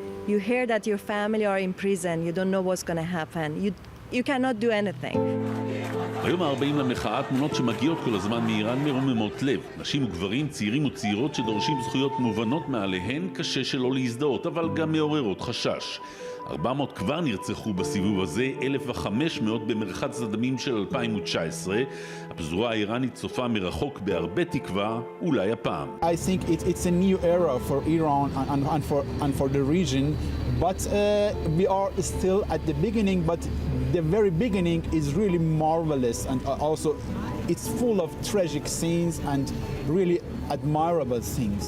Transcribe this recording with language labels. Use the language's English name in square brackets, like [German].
[English] You hear that your family are in prison, you don't know what's going to happen. You cannot do anything. [Hebrew] ביום ה-40 למחאה, תמונות שמגיעות כל הזמן מאיראן מרוממות לב. נשים וגברים, צעירים וצעירות שדורשים זכויות מובנות מעליהן, קשה שלא להזדהות, אבל גם מעוררות חשש. 400 כבר נרצחו בסיבוב הזה, 1,500 במרחץ הדמים של 2019. הפזורה האיראנית צופה מרחוק בהרבה תקווה, אולי הפעם. [English] I think it's a new era for Iran and for the region, but we are still at the beginning, but the very beginning is really marvelous, and also it's full of tragic scenes and really admirable things.